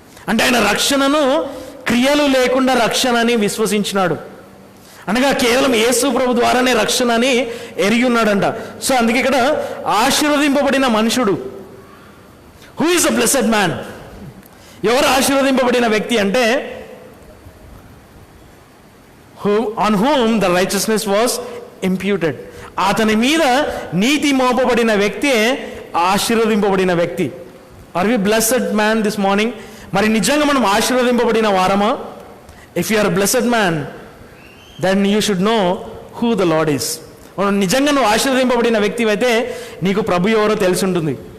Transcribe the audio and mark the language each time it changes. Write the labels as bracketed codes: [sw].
[te] అంటే ఆయన రక్షణను క్రియలు లేకుండా రక్షణ అని విశ్వసించినాడు, అనగా కేవలం యేసు ప్రభు ద్వారానే రక్షణ అని ఎరిగి ఉన్నాడంట. సో అందుకే ఇక్కడ ఆశీర్వదింపబడిన మనుషుడు, [en] who is the blessed man, [te] ఎవరు ఆశీర్వదింపబడిన వ్యక్తి అంటే [en] on whom the righteousness was imputed. [te] అతని మీద నీతి మోపబడిన వ్యక్తే ఆశీర్వదింపబడిన వ్యక్తి. [en] Are we blessed man this morning? [te] మరి నిజంగా మనం ఆశీర్వదింపబడిన వారమా? [en] If you are blessed man, then you should know who the Lord is. [te] నిజంగా నువ్వు ఆశీర్వదింపబడిన వ్యక్తి అయితే నీకు ప్రభు ఎవరో తెలిసి ఉంటుంది.